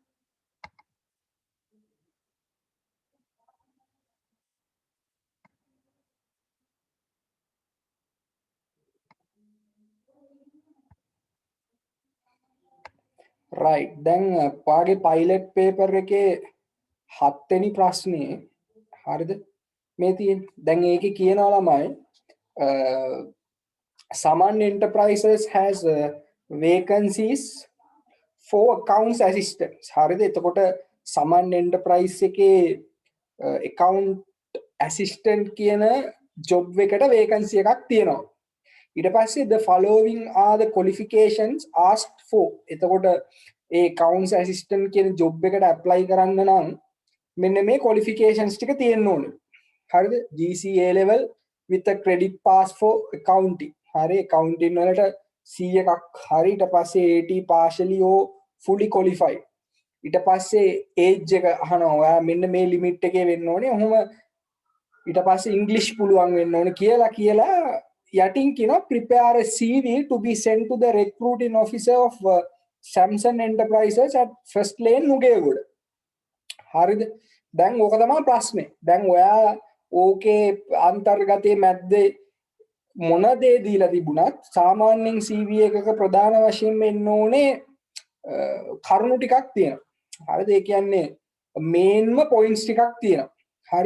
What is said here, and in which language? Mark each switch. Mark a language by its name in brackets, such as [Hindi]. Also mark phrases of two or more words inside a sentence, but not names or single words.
[Sinhala] right දැන් ඔයාගේ [English] pilot paper [Sinhala] එකේ 7 වෙනි ප්‍රශ්නේ හරිද මේ තියෙන්නේ දැන් ඒකේ කියනවා ළමයි [English] Saman Enterprises has vacancies for accounts assistants [Sinhala] හරිද එතකොට [English] Saman Enterprise එකේ account assistant [Sinhala] කියන job එකට vacancy එකක් තියෙනවා ඊට පස්සේ [English] the following are the qualifications asked for [Sinhala] එතකොට ඒ [English] accounts assistant [Sinhala] කියන job එකට [English] apply [Sinhala] කරන්න නම් මෙන්න මේ [English] qualifications [Sinhala] ටික තියෙන්න ඕනේ හරිද [English] GCA level with a credit pass for accounting හරි accounting [Sinhala] වලට C එකක් හරි ඊට පස්සේ [English] AT partially or fully qualified [Sinhala] ඊට පස්සේ age එක අහනවා ඔයා මෙන්න මේ limit එකේ වෙන්න ඕනේ ඔහොම ඊට පස්සේ English පුළුවන් වෙන්න ඕනේ කියලා යටින් කියනවා [English] prepare a CV to be sent to the recruiting officer of Samsung Enterprises at First Lane Nugegoda [Sinhala] හරිද දැන් ඕක තමයි ප්‍රශ්නේ දැන් ඔයා ඕකේ අන්තර්ගතයේ මැද්දේ මොන දේ දීලා තිබුණත් සාමාන්‍යයෙන් CV එකක ප්‍රධාන වශයෙන් වෙන්න ඕනේ කරුණු ටිකක් තියෙනවා හරිද ඒ කියන්නේ [English] main points [Sinhala] ටිකක් තියෙනවා හරි